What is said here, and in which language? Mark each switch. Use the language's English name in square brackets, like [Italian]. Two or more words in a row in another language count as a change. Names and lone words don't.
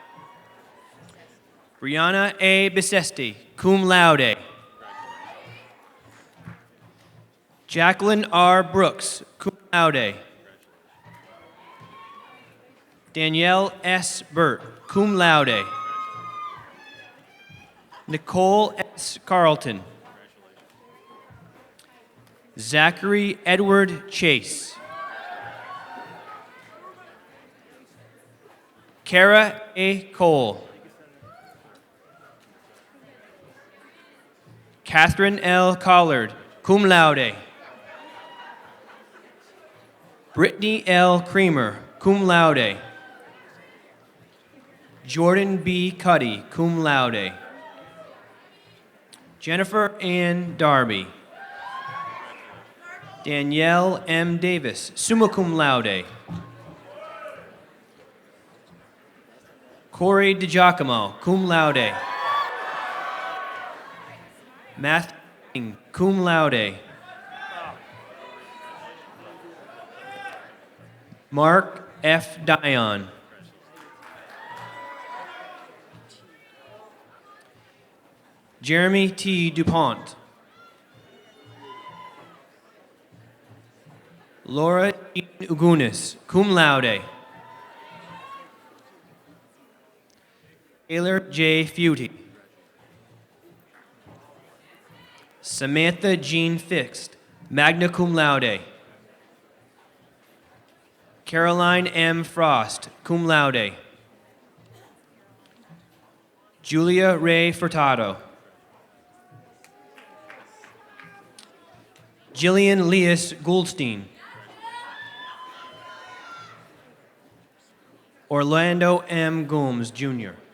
[English] Brianna A. Bisesti, [Latin] cum laude. [English] Jacqueline R. Brooks, [Latin] cum laude. [English] Danielle S. Burt, [Latin] cum laude. [English] Nicole S. Carlton. Zachary Edward Chase. Kara A. Cole. Catherine L. Collard, [Latin] cum laude. [English] Brittany L. Creamer, [Latin] cum laude. [English] Jordan B. Cuddy, [Latin] cum laude. [English] Jennifer Ann Darby. Danielle M. Davis, [Latin] summa cum laude. [English] Corey DiGiacomo, [Latin] cum laude. [English] Matthew King, [Latin] cum laude. [English] Mark F. Dion. Jeremy T. DuPont. Laura Jean Ugunis, [Latin] cum laude. [English] Taylor J. Feuty. Samantha Jean Fixed, [Latin] magna cum laude. [English] Caroline M. Frost, [Latin] cum laude. [English] Julia Ray Furtado. Jillian Leas Goldstein. Orlando M. Gomes, Jr.